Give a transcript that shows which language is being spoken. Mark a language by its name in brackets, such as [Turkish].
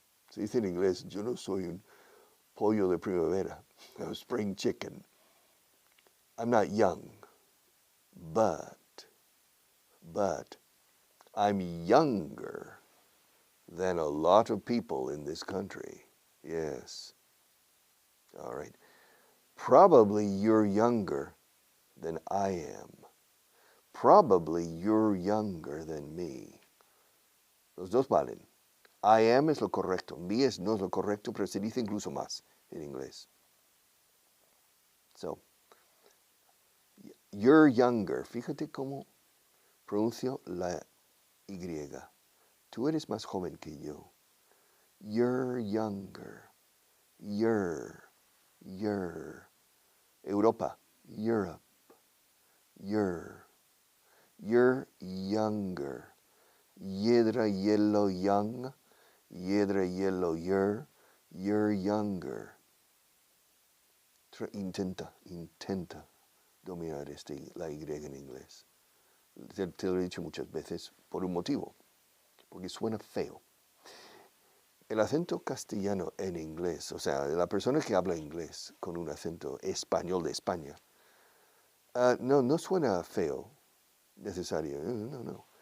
[Spanish] Se dice en inglés, yo no soy un pollo de primavera, [English] a spring chicken. I'm not young, but I'm younger than a lot of people in this country. Yes. All right. Probably you're younger than I am. Probably you're younger than me. [Spanish] Los dos valen. I am es lo correcto. Me es no es lo correcto, pero se dice incluso más en inglés. [English] So, you're younger. [Spanish] Fíjate cómo pronuncio la Y. Tú eres más joven que yo. [English] You're younger. You're. Europa. Europe. You're younger. Yedra, yellow, young. Yedra, yellow, you're younger. [Spanish] Intenta dominar la Y en inglés. Te lo he dicho muchas veces por un motivo, porque suena feo. El acento castellano en inglés, o sea, la persona que habla inglés con un acento español de España, no suena feo, necesario, no.